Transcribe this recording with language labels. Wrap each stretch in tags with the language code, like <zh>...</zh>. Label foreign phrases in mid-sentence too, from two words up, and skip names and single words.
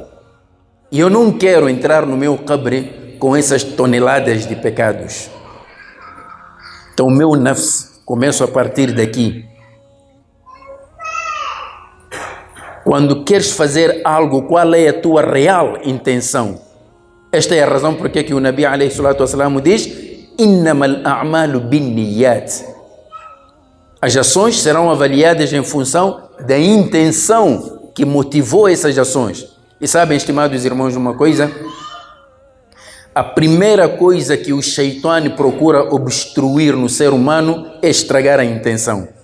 <pt>E eu não quero entrar no meu Qabr com essas toneladas de pecados. Então o meu nafs, começo a partir daqui. Quando queres fazer algo, qual é a tua real intenção? Esta é a razão porque que o Nabi</pt> <ar>عليه الصلاة والسلام</ar> <pt>diz:</pt> <ar>إنما الأعمال بالنيات.</ar> <pt>As ações serão avaliadas em função da intenção que motivou essas ações. E sabem, estimados irmãos, uma coisa? A primeira coisa que o Shaitã procura obstruir no ser humano é estragar a intenção.</pt>